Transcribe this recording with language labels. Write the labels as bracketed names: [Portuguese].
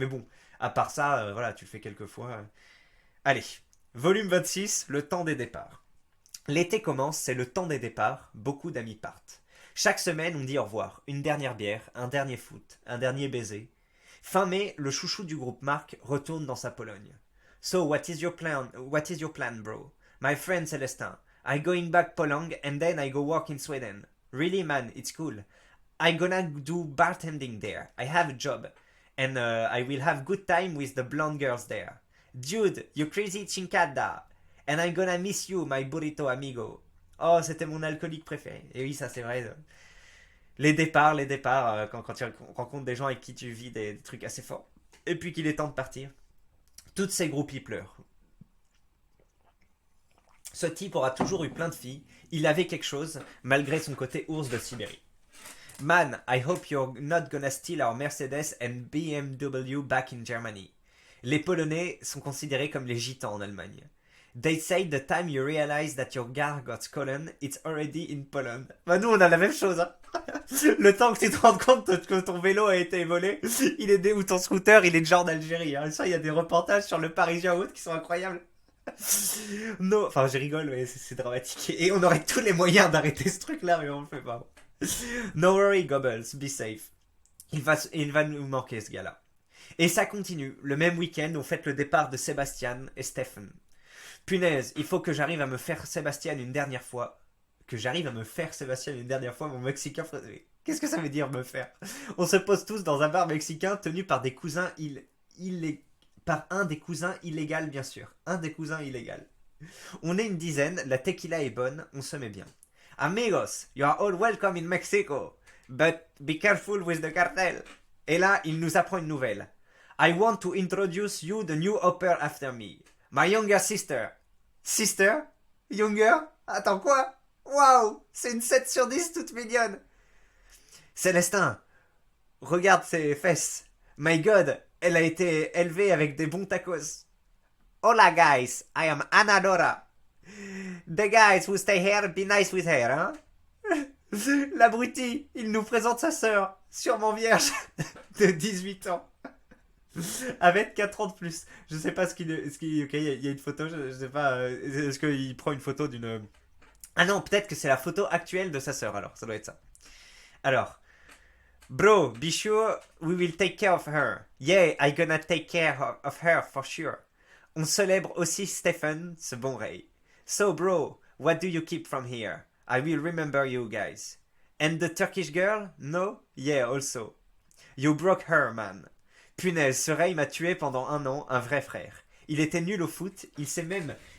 [French] Mais bon, à part ça, voilà, tu le fais quelques fois. Allez, volume 26, le temps des départs. L'été commence, c'est le temps des départs, beaucoup d'amis partent. Chaque semaine, on dit au revoir, une dernière bière, un dernier foot, un dernier baiser. Fin mai, le chouchou du groupe Marc retourne dans sa Pologne. [English] So, what is your plan? What is your plan, bro? My friend Celestin. I going back Poland and then I go work in Sweden. Really, man, it's cool. I gonna do bartending there. I have a job. And I will have good time with the blonde girls there. Dude, you crazy chincada. And I'm gonna miss you, my burrito amigo. [French] Oh, c'était mon alcoolique préféré. Et oui, ça c'est vrai. Les départs, quand tu rencontres des gens avec qui tu vis des trucs assez forts. Et puis qu'il est temps de partir. Toutes ces groupies pleurent. Ce type aura toujours eu plein de filles. Il avait quelque chose, malgré son côté ours de Sibérie. [English] Man, I hope you're not gonna steal our Mercedes and BMW back in Germany. [French] Les Polonais sont considérés comme les gitans en Allemagne. [English] They say the time you realize that your car got stolen, it's already in Poland. [French] Bah nous on a la même chose. Hein. Le temps que tu te rends compte que ton vélo a été volé, ou ton scooter, il est déjà en Algérie. Hein. Ça, il y a des reportages sur le Parisien ou autre qui sont incroyables. Non, enfin je rigole, mais c'est dramatique. Et on aurait tous les moyens d'arrêter ce truc-là, mais on le fait pas. [English] No worry, Goebbels, be safe. [French] Il va nous manquer ce gars-là. Et ça continue. Le même week-end, on fête le départ de Sébastien et Stephen. Punaise, il faut que j'arrive à me faire Sébastien une dernière fois. Que j'arrive à me faire Sébastien une dernière fois, mon Mexicain. Qu'est-ce que ça veut dire me faire? On se pose tous dans un bar mexicain tenu par des cousins par un des cousins illégal, bien sûr. Un des cousins illégal. On est une dizaine, la tequila est bonne, on se met bien. [English] Amigos, you are all welcome in Mexico, but be careful with the cartel. [French] Et là, il nous apprend une nouvelle. [English] I want to introduce you the new hopper after me. My younger sister. Sister? Younger? [French] Attends, quoi? Waouh! C'est une 7 sur 10 toute mignonne. Célestin, regarde ses fesses. [English] My God, [French] elle a été élevée avec des bons tacos. [English] Hola guys, I am Anadora. The guys who stay here, be nice with her, hein? [French] L'abruti, il nous présente sa sœur, sûrement vierge, de 18 ans. Avec 4 ans de plus. Je sais pas ok, il y a une photo, je sais pas, est-ce qu'il prend une photo d'une... Ah non, peut-être que c'est la photo actuelle de sa sœur, alors, ça doit être ça. [English] Alors, bro, be sure we will take care of her. Yeah, I gonna take care of her for sure. [French] On célèbre aussi Stephen, ce bon Ray. [English] So bro, what do you keep from here? I will remember you guys. And the Turkish girl? No? Yeah, also. You broke her, man. [French] Punaise, ce Ray m'a tué pendant 1 an, un vrai frère. Il était nul au foot, il s'est même...